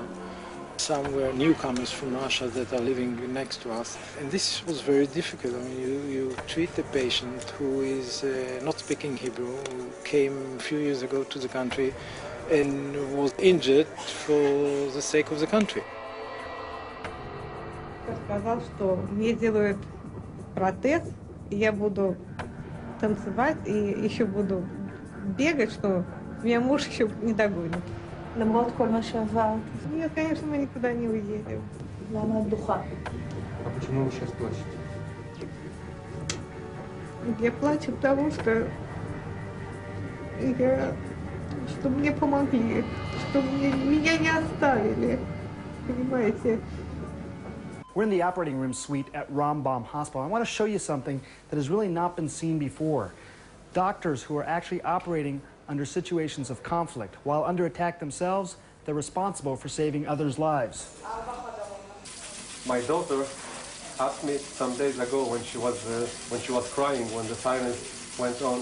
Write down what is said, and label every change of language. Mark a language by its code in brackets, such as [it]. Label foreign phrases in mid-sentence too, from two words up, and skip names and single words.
[en] Some were newcomers from Russia that are living next to us. And this was very difficult. I mean, you treat a patient who is not speaking Hebrew, who came a few years ago to the country and was injured for the sake of the country. [ru] Сказал, что мне делают протез, и я буду танцевать, и еще буду бегать, что меня муж еще не догонит. [he] למרות כל מה שעברת. [ru] Нет, конечно, мы никуда не уедем. [he] למה את דוחה? [ru] А почему вы сейчас плачете? Я плачу, потому что мне помогли, что меня не оставили, понимаете? [en] We're in the operating room suite at Rambam Hospital. I want to show you something that has really not been seen before. Doctors who are actually operating under situations of conflict. While under attack themselves, they're responsible for saving others' lives. My daughter asked me some days ago when she was crying when the sirens went on.